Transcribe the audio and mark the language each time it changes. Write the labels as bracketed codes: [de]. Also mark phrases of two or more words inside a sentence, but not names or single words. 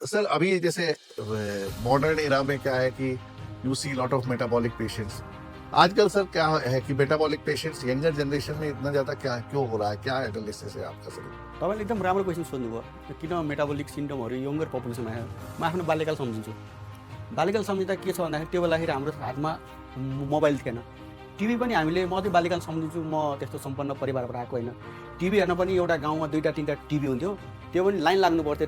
[hi] सर अभी जैसे [en] modern era [hi] में क्या है कि [en] you see lot of metabolic patients [hi] आजकल सर क्या है कि [en] metabolic patients younger generation [hi] में इतना ज्यादा क्या क्यों हो रहा है, क्या एनालिसिस है आपका सर? [ne] तपाईँले एकदम राम्रो क्वेसन सोध्नुभयो किन मेटाबोलिक सिन्ड्रोमहरू यङ्गर पपुलेसनमा आयो। म आफ्नो बाल्यकाल सम्झिन्छु। बाल्यकाल सम्झिँदा के छ भन्दाखेरि त्यो बेलाखेरि हाम्रो हातमा मोबाइल थिएन, टिभी पनि हामीले म चाहिँ बाल्यकाल सम्झिन्छु। म त्यस्तो सम्पन्न परिवारबाट आएको होइन। टिभी हेर्न पनि एउटा गाउँमा 2टा 3टा टिभी हुन्थ्यो, त्यो पनि लाइन लाग्नु पर्थ्यो।